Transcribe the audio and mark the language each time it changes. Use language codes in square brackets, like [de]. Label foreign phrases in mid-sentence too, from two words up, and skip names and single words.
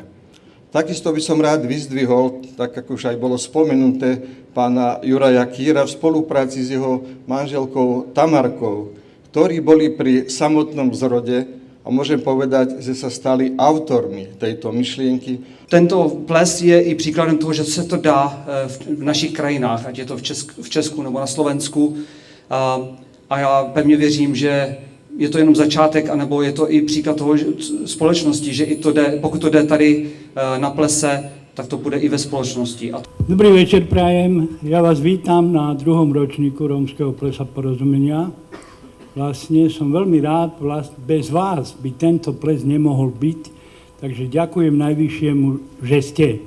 [sk] Takisto by som rád vyzdvihol, tak ako už aj bolo spomenuté, pána Juraja Kýra v spolupráci s jeho manželkou Tamarkou, ktorí boli pri samotnom zrode a môžem povedať, že sa stali autormi tejto myšlienky. [cs] Tento ples je i příkladem toho, že se to dá v našich krajinách, ať je to v Česku nebo na Slovensku. A já pevně věřím, že je to jenom začátek, anebo je to i příklad toho společnosti, že i to jde, pokud to jde tady na plese, tak to bude i ve spoločnosti. [sk] Dobrý večer prajem. Ja vás vítam na 2. ročníku Rómskeho plesa porozumenia. Vlastne som veľmi rád, bez vás by tento ples nemohol byť, takže ďakujem najvyššiemu, že ste.